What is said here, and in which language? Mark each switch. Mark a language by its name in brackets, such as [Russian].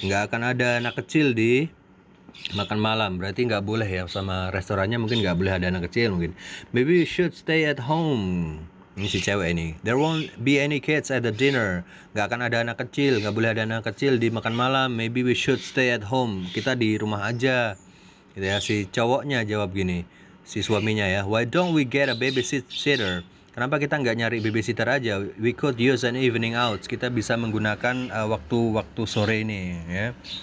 [Indonesian] Nggak akan ada anak kecil di makan malam. Berarti nggak boleh ya, sama restorannya mungkin nggak boleh ada anak kecil mungkin. [English] Maybe you should stay at home. [Indonesian] Ini si cewek ini. [English] There won't be any kids at the dinner. [Indonesian] Nggak akan ada anak kecil, nggak boleh ada anak kecil di makan malam. [English] Maybe we should stay at home. [Indonesian] Kita di rumah aja. Gitu ya, si cowoknya jawab gini, si suaminya ya, [English] why don't we get a babysitter? [Indonesian] Kenapa kita nggak nyari babysitter aja? [English] We could use an evening out. [Indonesian] Kita bisa menggunakan waktu sore ini ya.